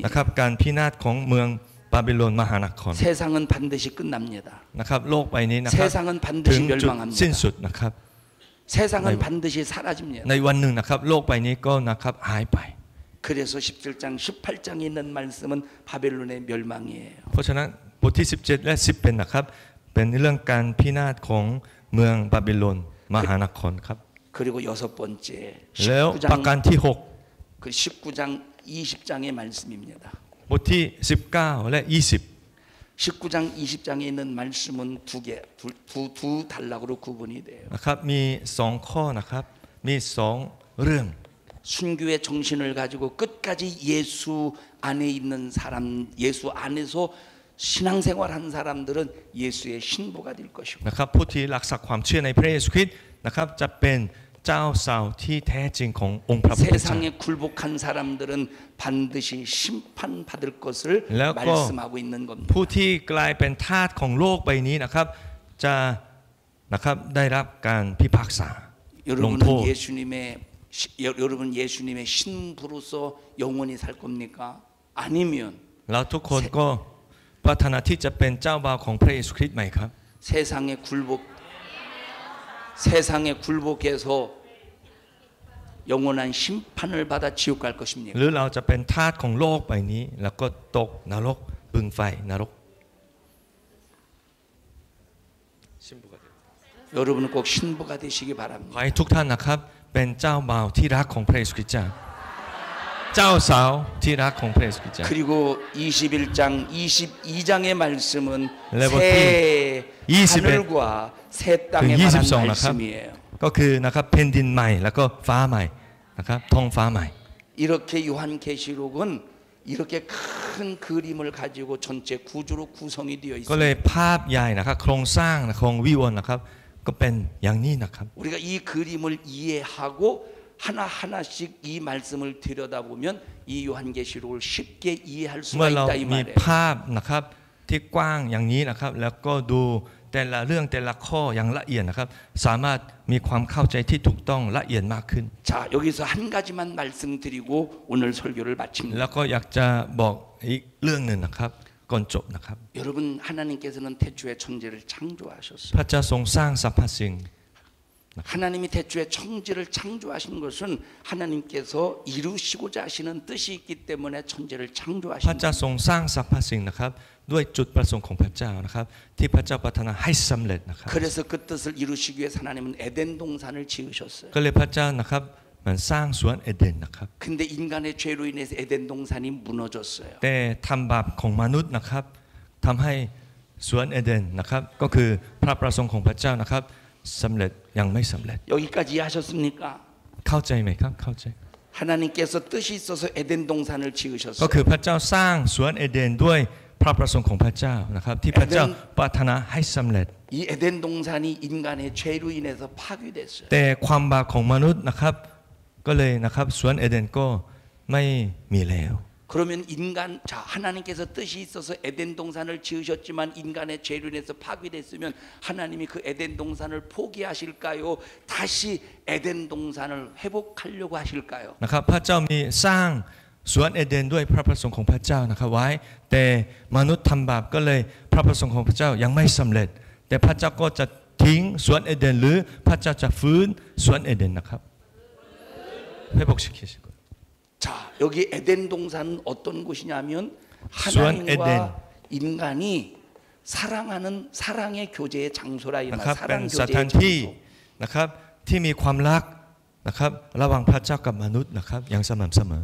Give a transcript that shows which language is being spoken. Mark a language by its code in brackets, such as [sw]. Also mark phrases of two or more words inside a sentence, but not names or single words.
[th] นะครับการพินาศของเมืองบาเบโลนมหานคร [ko] 세상은 반드시 끝납니다. [th] นะครับโลกใบนี้นะครับ [ko] 세상은 [th] ถึ [ko] 반드시 [th] งจุดสิ้น [ko] 멸망합니다. [th] สุดนะครับ [ko] 세상은 반드시 사라집니다. [th] ในวันหนึ่งนะครับโลกใบนี้ก็นะครับหายไป [ko] 그래서 17장, 18장에 있는 말씀은 바벨론의 멸망이에요. [th] เพราะฉะนั้นบทที่17และ10นะครับเป็นเรื่องการพินาศของเมืองบาบิโลนมหานครครับ [ko] 그리고 여섯 번째 [th] แล้วประการ [ko] 19장, [th] ที่ [ko] 그 19장, 20장의 말씀입니다. [th] 6บทที่19และ20 [ko] 19장, 20장에 있는 말씀은 두 단락으로 구분이 돼요. [th] นะครับมี2ข้อนะครับมี2เรื่อง [ko] 순교의 정신을 가지고 끝까지 예수 안에 있는 사람, 예수 안에서 신앙생활한 사람들은 예수의 신부가 될 것이고 [th] นะครับผู้ที่รักษาความเชื่อในพระเยซูคริสต์นะครับจะเป็นเจ้าสาวที่แท้จริงขององค์พระผู้เป็นเจ้า [ko] 세상에 굴복한 사람들은 반드시 심판받을 것을 [th] แล้วก็ [ko] 말씀하고 있는 겁니다. [th] ผู้ที่กลายเป็นทาสของโลกใบนี้นะครับจะนะครับได้รับการพิพากษาลงโทษ [ko] 여러분 예수님의 신부로서 영원히 살 겁니까? 아니면 [th] แล้วทุกคนก็ปรารถนาที่จะเป็นเจ้าบ่าวของพระเยซูคริสต์ไหมครับ [ko] 세상에 굴복해서 영원한 심판을 받아 지옥 갈 것입니까? [th] หรือเราจะเป็นทาสของโลกใบนี้แล้วก็ตกนรกบึงไฟนรก [ko] 여러분은 꼭 신부가 되시기 [th] ขอ [ko] 바랍니다. [th] ให้ทุกท่านนะครับเป็นเจ้าบ่าวที่รักของพระเยซูคริสต์เจ้าเจ้าสาวที่รักของพระเยซูคริสต์เจ้า [ko] 그리고 21장, 22장의 말씀은 레버티 새 21 하늘과 새 땅에 관한 [th] 22 นะครับ [ko] 말씀이에요. [th] ก็คือนะครับแผ่นดินใหม่แล้วก็ฟ้าใหม่นะครับท้องฟ้าใหม่ [ko] 이렇게 요한계시록은 이렇게 큰 그림을 가지고 전체 구조로 구성이 되어 [th] ก็เล [ko] 있습니다. [th] ยภาพใหญ่นะครับโครงสร้างของวิวรณ์นะครับก็เป็นอย่างนี้นะครับ [ko] 우리가 이 그림을 이해하고 하나하나씩 이 말씀을 들여다보면 이 요한계시록을 쉽게 이해할 [th] เมื่ [ko] 수가 [th] อเรา [ko] 있다 이 [th] มี [ko] 말이에요. [th] ภาพนะครับที่กว้างอย่างนี้นะครับแล้วก็ดูแต่ละเรื่องแต่ละข้ออย่างละเอียดนะครับสามารถมีความเข้าใจที่ถูกต้องละเอียดมากขึ้น [ko] 자, 여기서 한 가지만 말씀드리고 오늘 설교를 마칩니다. [th] แล้วก็อยากจะบอกอีกเรื่องหนึ่งนะครับก่อนจบนะครับ [ko] 여러분 하나님께서는 태초에 천지를 창조하셨어요. [th] พระเจ้าทรงสร้างสรรพสิ่ง [ko] 하나님이 태초에 천지를 창조하신 것은 하나님께서 이루시고자 하시는 뜻이 있기 때문에 천지를 [th] พระ [ko] 창조하신 [th] เจ้าทรงสร้างสรรพสิ่งนะครับด้วยจุดประสงค์ของพระเจ้านะครับที่พระเจ้าปรารถนาให้สำเร็จนะครับ [ko] 그래서 그 뜻을 이루시기 위해서 하나님은 에덴 동산을 지으셨어요. [th] ก็เลยพระเจ้านะครับมันสร้างสวนเอเดนนะครับ [ko] 근데 인간의 죄로 인해서 에덴 동산이 무너졌어요. [th] แต่ทำบาปของมนุษย์นะครับทำให้สวนเอเดนนะครับก็คือพระประสงค์ของพระเจ้านะครับสำเร็จยังไม่สำเร็จ [ko] 여기까지 이해하셨습니까? [th] เข้าใจไหมครับเข้าใจ [ko] 하나님께서 뜻이 있어서 에덴 동산을 [th] ก็ [ko] 지으셨어요. [th] คือพระเจ้าสร้างสวนเอเดนด้วยพระประสงค์ของพระเจ้านะครับที่พระเจ้าปรารถนาให้สำเร็จ [ko] 이 에덴 동산이 인간의 죄로 인해서 파괴됐어요. [th] แต่ความบาปของมนุษย์นะครับก็เลยนะครับสวนเอเดนก็ไม่มีแล้ว [ko] 그러면 인간 자 하나님께서 뜻이 있어서 에덴 동산을 지으셨지만 인간의 죄로 인해서 파괴됐으면 하나님이 그 에덴 동산을 포기하실까요? 다시 에덴 동산을 회복하려고 하실까요? [th] นะครับพระเจ้ามีสร้างสวนเอเดนด้วยพระประสงค์ของพระเจ้านะครับไว้แต่มนุษย์ทำบาปก็เลยพระประสงค์ของพระเจ้ายังไม่สำเร็จแต่พระเจ้าก็จะทิ้งสวนเอเดนหรือพระเจ้าจะฟื้นสวนเอเดนนะครับ [ko] 회복시키실 거예요. 자 여기 에덴 동산은 어떤 곳이냐면 하나님과 인간이 사랑하는 사랑의 교제의 장소라 이 말. [th] นะครับเป็น [ko] 사랑 [th] สถาน [ko] 교제의 [th] ที่ [ko] 장소. [th] นะครับที่มีความรักนะครับระหว่างพระเจ้ากับมนุษย์นะครับอย่างสม่ำเสมอ